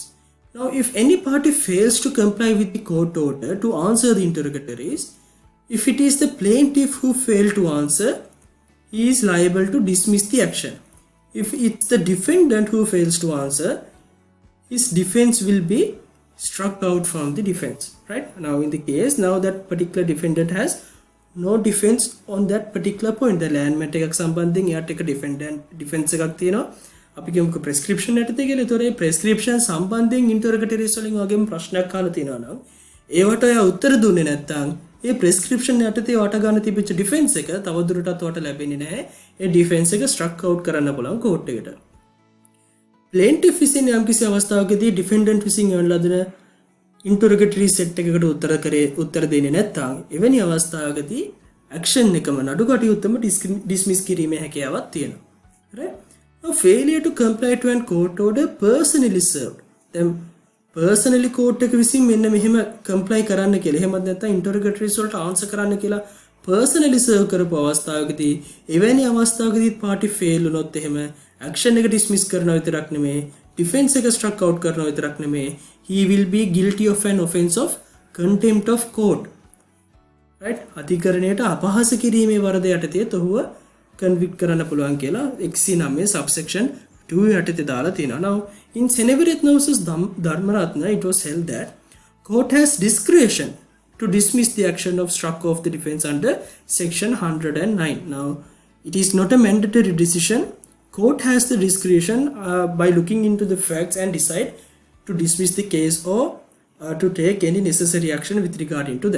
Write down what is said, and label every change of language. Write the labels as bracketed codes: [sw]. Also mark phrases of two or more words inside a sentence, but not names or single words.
[en] Now, if any party fails to comply with the court order to answer the interrogatories, if it is the plaintiff who failed to answer, he is liable to dismiss the action. If it's the defendant who fails to answer, his defense will be struck out from the defense. Right? Now, in the case, now that particular defendant has no defense on that particular point. The land matter [si] එකක් සම්බන්ධයෙන් එයාට එක defense එකක් තියෙනවා. අපි කියමුකෝ prescription යටතේ කියලා. ඒතොර ඒ prescription සම්බන්ධයෙන් interrogatories වලින් වගේම ප්‍රශ්නයක් අහලා තියෙනවා නම් ඒවට ඔයා උත්තර දුන්නේ නැත්නම් ඒ prescription යටතේ ඔයාට ගන්න තිබිච්ච defense එක තවදුරටත් ඔයාට ලැබෙන්නේ නැහැ. ඒ defense එක [en] struck out [si] කරන්න පුළුවන් court එකට. plaintiff විසින් යම්කිසි අවස්ථාවකදී defendant විසින් යන ලදන [en] interrogatory set [si] එකකට උත්තර දෙන්නේ නැත්නම් එවැනි අවස්ථාවකදී action එකම නඩු කටයුත්තම dismiss කිරීමේ හැකියාවක් තියෙනවා. [en] right? Now failure to comply to an court order personally served. [si] දැන් [en] personally court [si] එක විසින් මෙන්න මෙහෙම comply කරන්න කියලා. එහෙමත් නැත්නම් interrogatories වලට answer කරන්න කියලා [en] personally serve [si] කරපු අවස්ථාවකදී එවැනි අවස්ථාවකදී [en] party fail [si] වුණොත් එහෙම action එක dismiss කරනවා විතරක් නෙමෙයි defense එක [en] struck out [si] කරනවා විතරක් නෙමෙයි [en] he will be guilty of an offense of contempt of court. [si] right? අධිකරණයට අපහාස කිරීමේ වරද යටතේ ඔහුව convict කරන්න පුළුවන් කියලා 109 subsection 2 යටතේ දාලා තියෙනවා. [en] Now in Seneviratne vs Dharmaratne it was held that court has discretion to dismiss the action of struck off the defense under section 109. Now it is not a mandatory decision. Court has the discretion by looking into the facts and decide to dismiss the case or to take any necessary action with regarding to that.